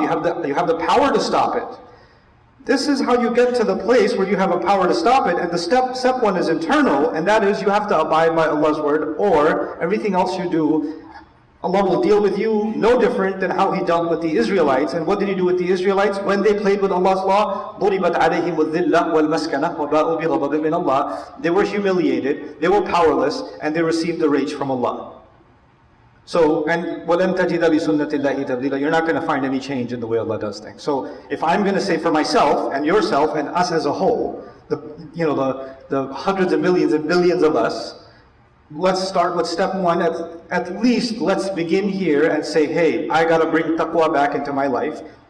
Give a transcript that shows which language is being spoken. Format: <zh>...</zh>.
<en>You have the power to stop it. This is how you get to the place where you have a power to stop it. And the step one is internal, and that is you have to abide by Allah's word, or everything else you do, Allah will deal with you no different than how He dealt with the Israelites. And what did He do with the Israelites? When they played with Allah's law,</en> <ar>ضُرِبَتْ عَلَيْهِمُ الذِّلَّةُ وَالْمَسْكَنَةُ وَبَاءُوا بِغَضَبٍ مِّنَ اللَّهِ.</ar> <en>They were humiliated, they were powerless, and they received the rage from Allah. So, and</en> <ar>وَلَمْ تَجِدَ بِسُنَّةِ اللَّهِ تَبْدِيلًا.</ar> <en>You're not going to find any change in the way Allah does things. So, if I'm going to say for myself, and yourself, and us as a whole, the hundreds of millions and billions of us, let's start with step one. At least let's begin here and say, hey, I got to bring taqwa back into my life.</en>